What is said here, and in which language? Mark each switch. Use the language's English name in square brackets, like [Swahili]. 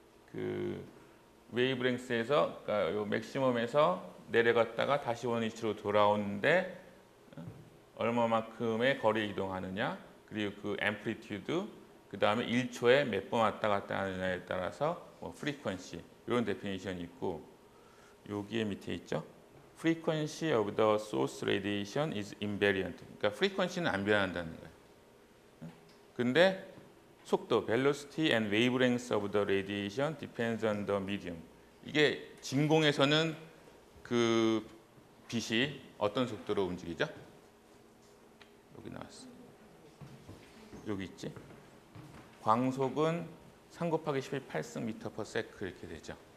[Korean] 그 웨이브랭스에서 그러니까 요 맥시멈에서 내려갔다가 다시 원위치로 돌아오는데 얼마만큼의 거리 이동하느냐, 그리고 그 앰플리튜드, 그 다음에 1초에 몇 번 왔다 갔다 하느냐에 따라서 뭐 프리퀀시 이런 데피니션이 있고, 여기에 밑에 있죠. [English] Frequency of the source radiation is invariant. [Korean] 그러니까 프리퀀시는 안 변한다는 거예요. 근데 속도, [English] velocity and wavelength of the radiation depends on the medium. [Korean] 이게 진공에서는 그 빛이 어떤 속도로 움직이죠? 여기 나왔어. 여기 있지. 광속은 3 곱하기 10의 8승 미터 퍼 세크 이렇게 되죠.